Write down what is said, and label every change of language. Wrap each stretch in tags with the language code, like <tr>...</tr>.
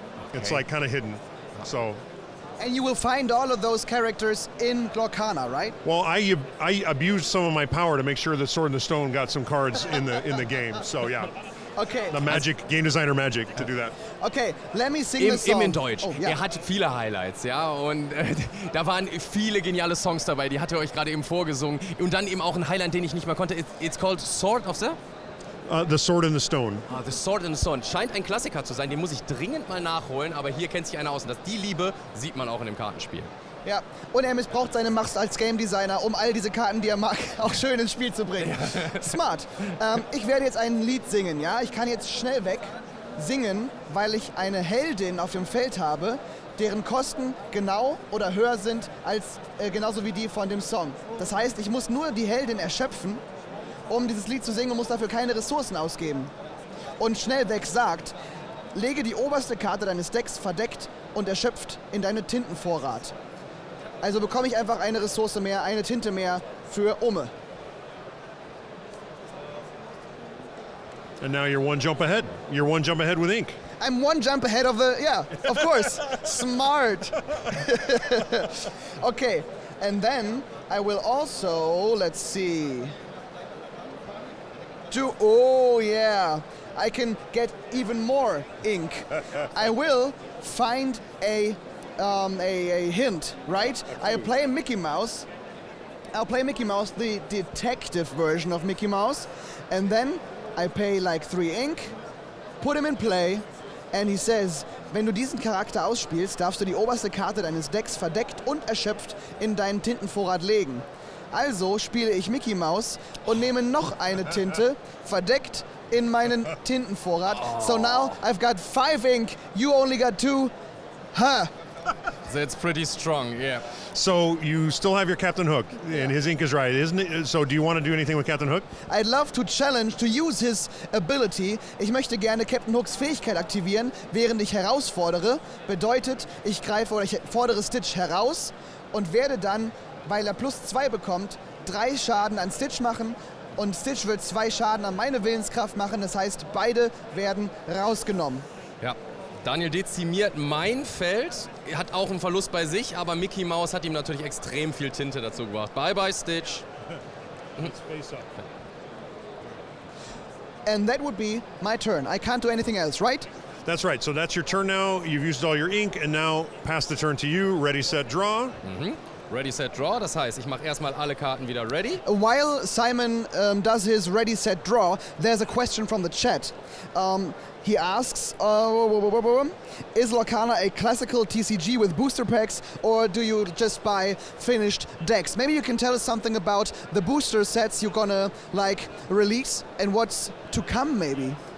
<en>Okay. It's like kind of hidden. So. And you will find all of those characters in Lorcana, right? Well, I abused some of my power to make sure that Sword and the Stone got some cards in the game. So yeah, Okay. the magic, game designer magic to do that. Okay, let me sing the</en> <de>Im</de> <en>song.</en> <de>in Deutsch. Oh, ja. Er hat viele Highlights, ja, und da waren viele geniale Songs dabei, die hat er euch gerade eben vorgesungen. Und dann eben auch ein Highlight, den ich nicht mehr konnte.</de> <en>It's called Sword of the? The Sword and the Stone. The Sword and the Stone.</en> <de>Scheint ein Klassiker zu sein, den muss ich dringend mal nachholen, aber hier kennt sich einer aus. Und die Liebe sieht man auch in dem Kartenspiel. Ja, und er missbraucht seine Macht als Game Designer, um all diese Karten, die er mag, auch schön ins Spiel zu bringen. Smart. Ich werde jetzt ein Lied singen, ja? Ich kann jetzt schnell weg singen, weil ich eine Heldin auf dem Feld habe, deren Kosten genau oder höher sind als genauso wie die von dem Song. Das heißt, ich muss nur die Heldin erschöpfen, um dieses Lied zu singen und muss dafür keine Ressourcen ausgeben. Und schnell weg sagt, lege die oberste Karte deines Decks verdeckt und erschöpft in deinen Tintenvorrat. Also bekomme ich einfach eine Ressource mehr, eine Tinte mehr für Umme.</de> <en>And now you're one jump ahead. You're one jump ahead with ink. I'm one jump ahead of the, yeah, of course, smart. Okay, and then I will also, let's see, oh yeah, I can get even more ink. I will find a hint, right? I play Mickey Mouse. I'll play Mickey Mouse, the detective version of Mickey Mouse, and then I pay like 3 ink, put him in play, and he says,</en> <de>wenn du diesen Charakter ausspielst, darfst du die oberste Karte deines Decks verdeckt und erschöpft in deinen Tintenvorrat legen. Also spiele ich Mickey Mouse und nehme noch eine Tinte, verdeckt in meinen Tintenvorrat.</de> <en>So now I've got 5 ink, you only got 2. Huh. That's pretty strong, yeah. So you still have your Captain Hook, and his ink is right, isn't it? So do you want to do anything with Captain Hook? I'd love to challenge, to use his ability.</en> <de>Ich möchte gerne Captain Hooks Fähigkeit aktivieren, während ich herausfordere. Bedeutet, ich greife oder ich fordere Stitch heraus und werde dann, weil er +2 bekommt, 3 Schaden an Stitch machen. Und Stitch wird 2 Schaden an meine Willenskraft machen. Das heißt, beide werden rausgenommen. Ja. Daniel dezimiert mein Feld, er hat auch einen Verlust bei sich, aber Mickey Mouse hat ihm natürlich extrem viel Tinte dazu gebracht.</de> <en>Bye bye Stitch. Face up. And that would be my turn. I can't do anything else, right? That's right. So that's your turn now. You've used all your ink, and now pass the turn to you. Ready, set, draw. Ready, set, draw.</en> <de>Das heißt, ich mache erstmal alle Karten wieder ready.</de> <en>While Simon does his ready, set, draw, there's a question from the chat. He asks, is Lorcana a classical TCG with booster packs, or do you just buy finished decks? Maybe you can tell us something about the booster sets you're gonna release and what's to come, maybe.</en>